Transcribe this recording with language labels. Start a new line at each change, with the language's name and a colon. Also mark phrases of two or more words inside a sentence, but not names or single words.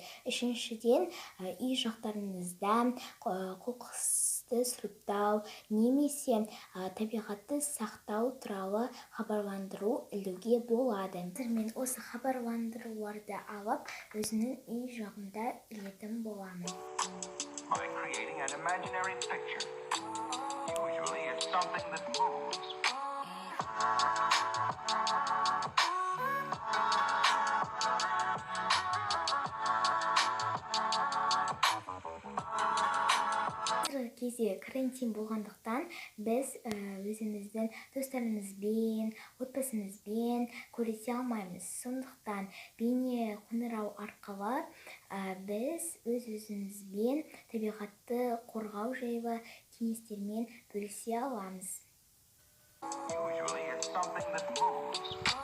Kazakh: Үшіншіден, үй жақтарыңызда қоқысты сұрыптау немесе табиғатты сақтау туралы хабарландыру ілуге болады. Мен осы хабарландыруларды алып, өзінің үй жағында ілетін боламын.
English: By creating an imaginary picture. Usually it's something that moves.
Kazakh: Қазіргі кезде карантин болғандықтан біз өзіміздің достарымызбен, отбасымызбен көрісе алмаймыз. Сондықтан бейне қоңырау арқылы біз өзімізбен табиғатты қорғау жайлы кеңестермен бөлісе аламыз.
English: Usually it's something that moves.